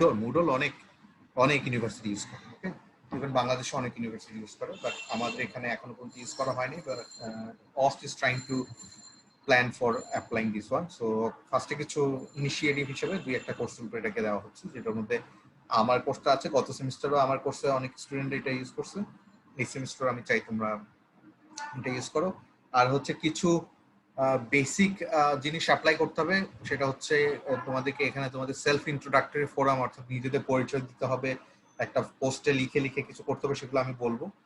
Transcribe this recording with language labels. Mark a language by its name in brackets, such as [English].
[Bangla] Module অনেক university use করে, ওকে? Even বাংলাদেশে অনেক ইউনিভার্সিটি ইউজ করে, বাট আমাদের এখানে এখনো পর্যন্ত ইউজ করা হয়নি। [English] But OST is trying to plan for applying this one. [Bangla] So ফার্স্টে কিছু ইনিশিয়েটিভ হিসেবে দুই একটা কোর্স উপরে এটাকে দেওয়া হচ্ছে, যেটার মধ্যে আমার কোর্সটা আছে। গত সেমিস্টারও আমার কোর্সে অনেক স্টুডেন্ট এটা ইউজ করছে, এই সেমিস্টার আমি চাই তোমরা এটা ইউজ করো। আর হচ্ছে কিছু বেসিক জিনিস অ্যাপ্লাই করতে হবে, সেটা হচ্ছে তোমাদেরকে এখানে তোমাদের সেলফ ইন্ট্রোডাক্টরি ফোরাম, অর্থাৎ নিজেদের পরিচয় দিতে হবে, একটা পোস্টে লিখে কিছু করতে হবে, সেগুলো আমি বলবো।